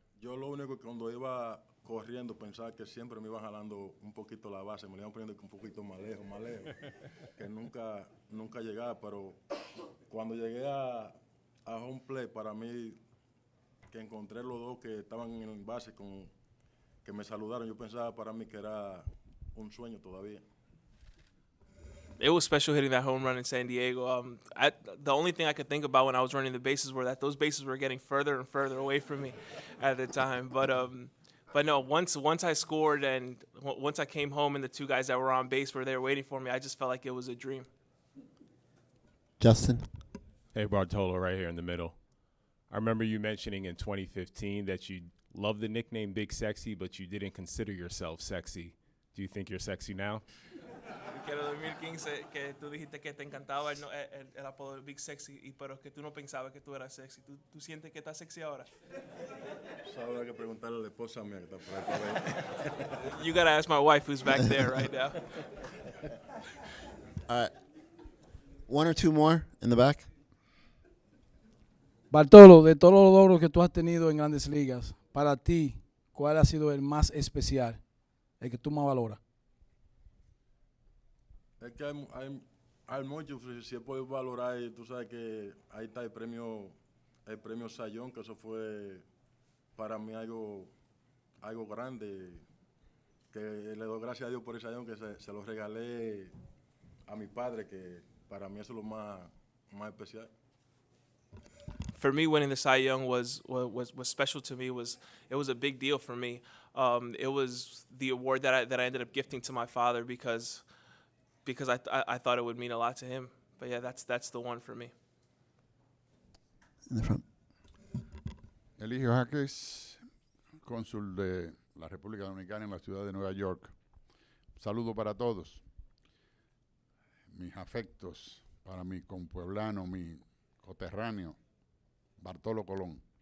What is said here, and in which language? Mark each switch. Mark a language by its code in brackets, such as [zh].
[es] Yo lo único que cuando iba corriendo, pensaba que siempre me iban jalando un poquito la base, me la iban poniendo un poquito más lejos, que nunca llegaba, pero cuando llegué a home play, para mí, que encontré los dos que estaban en el base, que me saludaron, yo pensaba para mí que era un sueño todavía. [en] It was special hitting that home run in San Diego. The only thing I could think about when I was running the bases were that those bases were getting further and further away from me at the time. But no, once I scored and once I came home and the two guys that were on base were there waiting for me, I just felt like it was a dream. Justin? Hey, Bartolo, right here in the middle. I remember you mentioning in 2015 that you loved the nickname Big Sexy, but you didn't consider yourself sexy. Do you think you're sexy now? [es] Quiero 2015 que tú dijiste que te encantaba el apodo de Big Sexy, pero que tú no pensabas que tú eras sexy. ¿Tú sientes que estás sexy ahora? Habrá que preguntarle a la esposa mía que está por ahí para ver. [en] You gotta ask my wife who's back there right now. One or two more in the back. [es] Bartolo, de todos los logros que tú has tenido en Grandes Ligas, para ti, ¿cuál ha sido el más especial, el que tú más valoras? Es que hay mucho, si he podido valorar, y tú sabes que ahí está el premio Sayón, que eso fue para mí algo grande, que le doy gracias a Dios por ese Sayón, que se lo regalé a mi padre, que para mí eso es lo más especial. [en] For me, winning the Cy Young was special to me. It was a big deal for me. It was the award that I ended up gifting to my father because I thought it would mean a lot to him. But yeah, that's the one for me. In the front. [es] Eligio Jaques, cónsul de la República Dominicana en la ciudad de Nueva York. Saludo para todos. Mis afectos para mi compueblano, mi coterráneo, Bartolo Colón.